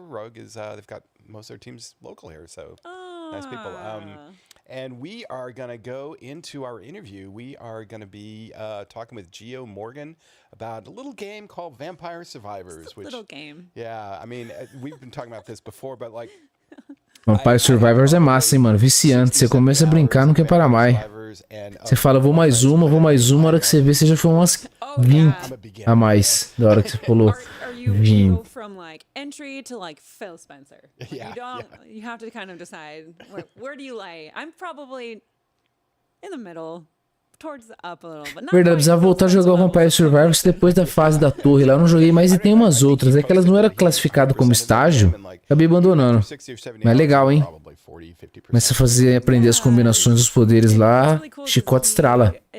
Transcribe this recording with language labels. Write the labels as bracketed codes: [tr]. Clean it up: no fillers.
[en] Rogue is they've got most of their teams local here, so nice people. And we are gonna go into our interview. We are gonna be talking with Geo Morgan about a little game called Vampire Survivors. Just a little game. Yeah, I mean, we've been talking about this before, but like. [pt] Vampire Survivors é massa, hein, mano? Viciante. Você começa a brincar, não quer parar mais. Você fala, vou mais uma, a hora que você vê, você já foi umas 20 a mais da hora que você pulou. 20. [en] From like entry to like Phil Spencer. You have to kind of decide where do you lay. I'm probably in the middle. Towards the up a little, but not [pt] Verdade, precisava voltar a jogar o Vampire Survivors depois da fase da torre lá. Eu não joguei mais e tem umas outras. É que elas não eram classificadas como estágio. Acabei abandonando. Mas é legal, hein? Começa a fazer, aprender as combinações dos poderes lá. Chicote estrala.